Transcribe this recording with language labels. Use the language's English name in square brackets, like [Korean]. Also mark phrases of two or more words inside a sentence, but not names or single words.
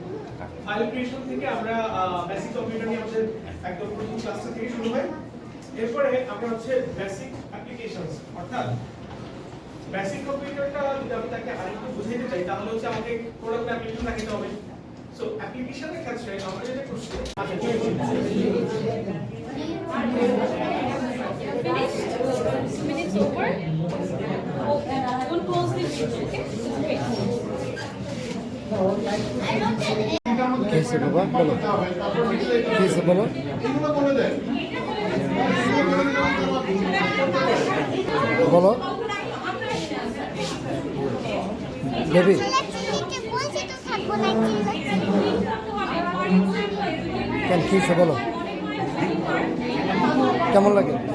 [Bangla] ফাইল ক্রিয়েশন থেকে আমরা বেসিক কম্পিউটার নিয়ে আমাদের একদম প্রথম ক্লাসটা থেকে শুরু হয়। এরপরে আমরা হচ্ছে বেসিক অ্যাপ্লিকেশনস, অর্থাৎ বেসিক কম্পিউটারটা যদি আমি তাকে আরেকটু বুঝাইতে চাই তাহলে হচ্ছে আমাকে প্রোডাক্ট অ্যাপ্লিকেশন রাখতে হবে। সো অ্যাপ্লিকেশনের ক্ষেত্রে আমরা যেটা করছি [English] minutes over. We'll close this video, okay? Great. [Hindi] कैसे बाबा बोलो, कैसे बोलो, बोलो बेबी [Bangla] কেন কি সে বলো, কেমন লাগে?